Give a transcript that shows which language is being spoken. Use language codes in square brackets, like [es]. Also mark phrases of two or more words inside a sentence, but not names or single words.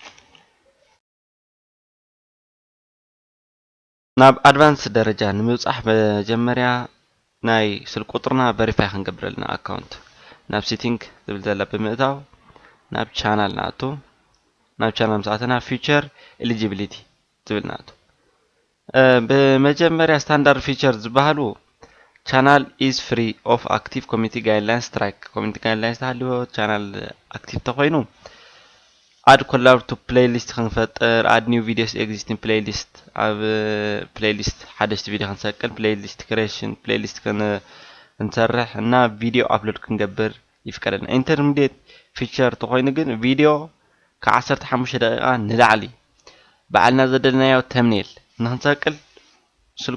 [ti] ናብ ኣድቫንስ ደረጃ ንምብጻሕ መጀመርያ ናይ ስልክ ቁጥርና ቨሪፋይ ክንገብር ኣለና ኣካውንት ናብ ሴቲንግ ዝብል ዘላ ብምእታው ናብ ቻናል ንኣቱ ናብ ቻናል ምስኣተና [en] feature eligibility [ti] ዝብል ንኣቱ በመጀመሪያ [en] standard features [ti] ዝበሃሉ [en] channel is free of active community guidelines strike community guidelines [ti] ተሃልዎ ቻናል አክቲቭ ተኮይኑ [en] add collab to playlist [ti] ክንፈጥር [en] add new videos existing playlist [ti] ኣብ ፕሌይሊስት ሓደሽቲ ቪድዮ ክንሰቅል [en] playlist creation [ti] ፕሌይሊስት ክንሰርሕ እና ቪድዮ አፕሎድ ክንገብር ይፍቀደልና [en] intermediate features [ti] ተኮይኑ ግን ቪድዮ ከ15 ደቂቃ ንላዕሊ ባዕልና ዘደልናዮ ተምኔል ንክንሰቅል ስልክ